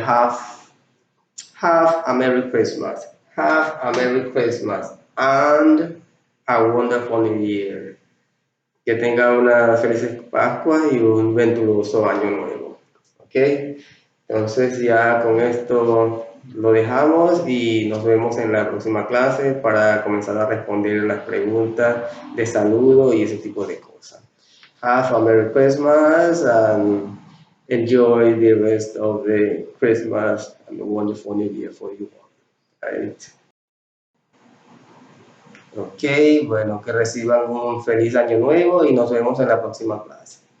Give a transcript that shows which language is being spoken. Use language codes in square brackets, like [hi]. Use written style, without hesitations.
[en] Have a Merry Christmas, have a Merry Christmas, and a wonderful New Year. [es] Que tenga una feliz Pascua y un venturoso año nuevo. ¿Ok? Entonces ya con esto lo dejamos y nos vemos en la próxima clase para comenzar a responder las preguntas de saludo y ese tipo de cosas. [en] Have a Merry Christmas and enjoy the rest of the Christmas and a wonderful New Year for you all. Right? [es] Ok, bueno, que reciban un feliz año nuevo y nos vemos en la próxima clase.